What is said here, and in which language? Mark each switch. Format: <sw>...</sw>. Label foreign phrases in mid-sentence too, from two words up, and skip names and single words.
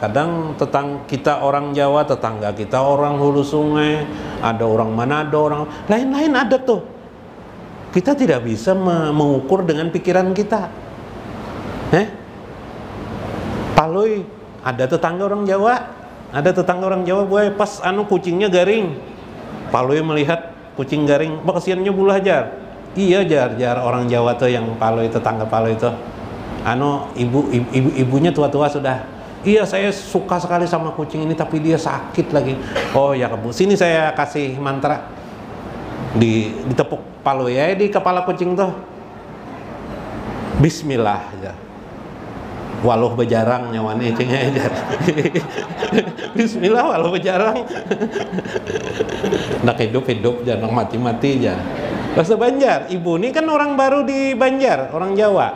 <id>Kadang kita orang Jawa, tetangga kita orang Hulu Sungai. Ada orang Manado, orang lain-lain ada tuh. Kita tidak bisa mengukur dengan pikiran kita. Palui, ada tetangga orang Jawa. Ada tetangga orang Jawa boy, pas kucingnya garing. Palui melihat kucing garing, kesiannya bulah jar. Iya jar orang Jawa tuh yang Palui, tetangga Palui itu. Ibunya tua-tua sudah. Iya saya suka sekali sama kucing ini tapi dia sakit lagi. Oh ya Bu, sini saya kasih mantra. Ditepuk palu ya di kepala kucing tuh. Bismillah ya.</id> <bjn>Walau bejarang nyawane itunya aja.</bjn> <id>Bismillah walau bejarang. Nak hidup jangan mati aja. Bahasa Banjar, ibu ini kan orang baru di Banjar, orang Jawa.</id>